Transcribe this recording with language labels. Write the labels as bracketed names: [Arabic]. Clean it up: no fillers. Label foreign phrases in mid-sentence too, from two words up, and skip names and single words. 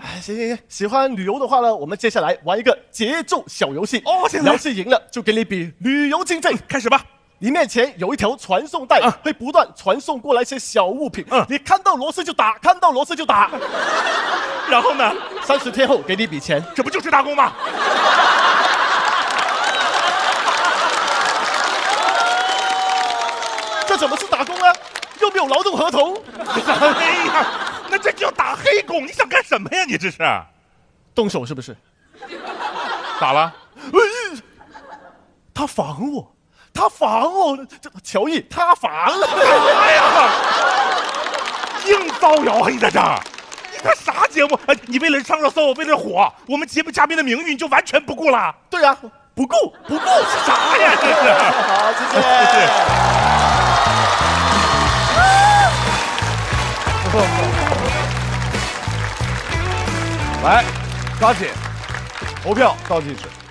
[Chinese] 行，喜歡旅遊的話呢，我們接下來玩一個節奏小遊戲。遊戲贏了就給你筆旅遊經費。開始吧。你面前有一條傳送帶，會不斷傳送過來些小物品。你看到螺絲就打，看到螺絲就打。然後呢？30天後給你筆錢。這不就是打工嗎？這怎麼是打工呢？又沒有勞動合同。哎呀，那這叫打黑工！你想幹什麼呀？你這是動手是不是？咋了？他防我，這喬毅他防了。哎呀，硬造謠啊！你在這兒，你這啥節目？你為了上熱搜，為了火，我們節目嘉賓的名譽你就完全不顧了？對呀，不顧啥呀？這是。好，謝謝。來，抓緊，投票倒計時。